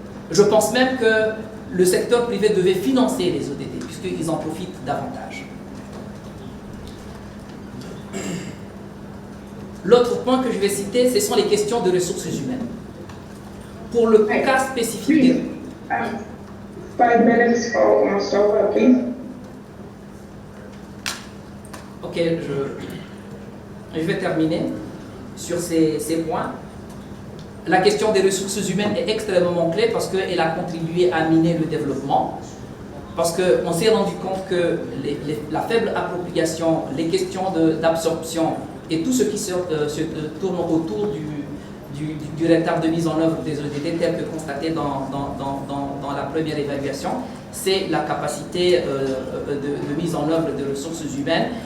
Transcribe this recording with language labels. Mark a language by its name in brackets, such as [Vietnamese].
[French] Je pense même que le secteur privé devait financer les ODD, puisqu'ils en profitent davantage. L'autre point que je vais citer, ce sont les questions de ressources humaines. Pour le cas spécifique... [English] 5 minutes for Mostofa, please. [French] Ok, je vais terminer sur ces points. La question des ressources humaines est extrêmement clé parce qu'elle a contribué à miner le développement. Parce qu'on s'est rendu compte que la faible appropriation, les questions d'absorption et tout ce qui se tourne autour du retard de mise en œuvre des ODD tel que constaté dans la première évaluation, c'est la capacité de mise en œuvre des ressources humaines.